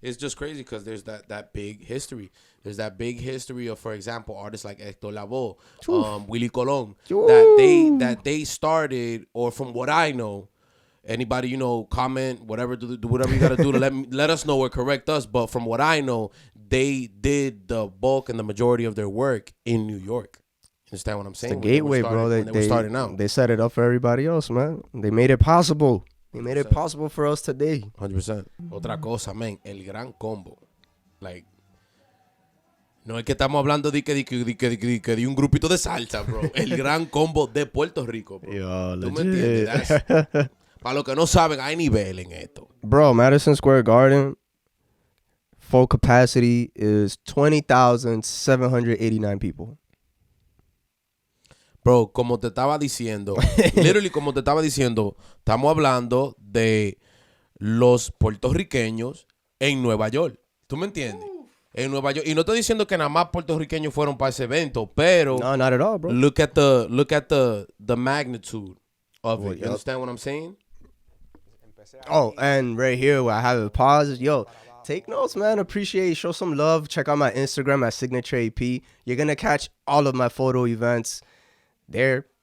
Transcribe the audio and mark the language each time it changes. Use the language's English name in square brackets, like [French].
[English] It's just crazy because there's that big history. There's that big history of, for example, artists like Hector Lavoe, Willie Colon, that they started, or from what I know, anybody, comment, whatever, do whatever you got to do to let us know or correct us. But from what I know, they did the bulk and the majority of their work in New York. Understand what I'm saying? The gateway, bro. They were starting out. They set it up for everybody else, man. They made it possible. They made it possible for us today. 100%. [Spanish] Otra cosa, man, el gran combo. Like, no es que estamos hablando de un grupito de salsa, bro. El gran combo de Puerto Rico, bro. Yo, ¿Tú me entiendes? Para los que no saben, hay nivel en esto. [English] Bro, Madison Square Garden, full capacity is 20,789 people. [Spanish] Bro, como te estaba diciendo, literally como te estaba diciendo, estamos hablando de los puertorriqueños en Nueva York. ¿Tú me entiendes? En Nueva York. Y no estoy diciendo que nada más puertorriqueños fueron para ese evento, pero [English] No, not at all, bro. look at the magnitude of it. You understand what I'm saying? Oh, and right here where I have it paused. Yo, take notes, man. Appreciate, show some love. Check out my Instagram at Signature AP. You're going to catch all of my photo events there.